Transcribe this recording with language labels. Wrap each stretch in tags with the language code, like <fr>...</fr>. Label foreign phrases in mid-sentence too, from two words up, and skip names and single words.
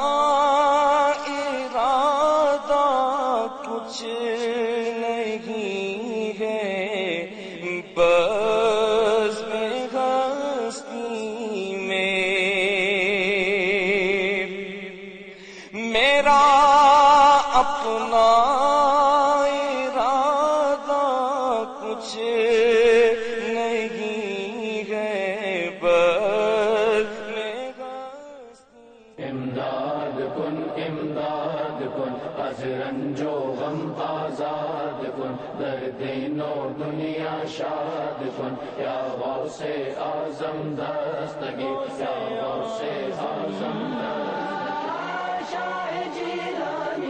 <ur>ارادہ کچھ نہیں ہے بس میں ہستی میں میرا اپنا ارادہ کچھ نہیں ہے بس میں ہستی</ur> <fa>امداد کن از رنج و غم آزاد کن در دین و دنیا شاد کن یا غوث اعظم دستگیر یا غوث اعظم دستگیر</fa>